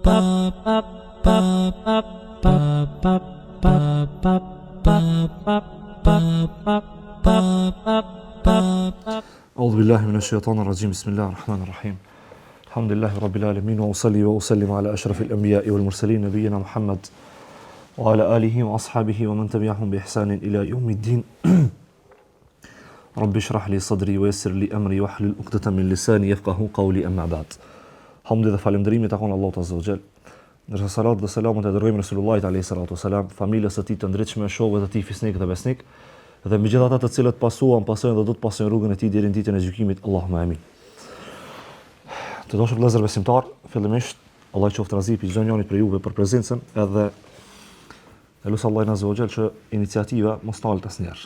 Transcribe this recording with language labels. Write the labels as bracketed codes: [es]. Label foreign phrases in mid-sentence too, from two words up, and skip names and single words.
[ar] أعوذ بالله من الشيطان الرجيم بسم الله الرحمن الرحيم الحمد لله رب العالمين وأصلي وأسلم على أشرف الأنبياء والمرسلين نبينا محمد وعلى آله وأصحابه ومن تبعهم بإحسان إلى يوم الدين رب اشرح لي صدري ويسر لي أمري واحلل عقدة من لساني يفقهوا قولي أما بعد [sq] Hamdi dhe falënderimi takon Allahut Azza wa Jall. Ndërsa salat dhe selamet e dërgojmë Resulullahit [ar] عليه الصلاة والسلام, [sq] familjes së tij të ndritshme, shokëve të tij fisnik dhe besnik, dhe me gjithë ata të cilët pasojnë dhe do të pasojnë rrugën e tij deri në ditën e gjykimit. [ar] اللهم آمين. [sq] Të dashur vëllezër besimtar, fillimisht Allah i qoftë razi për çdo njëri prej juve për prezencën, edhe elusi Allahin [ar] عز وجل [sq] që iniciativa mos talet asnjëherë.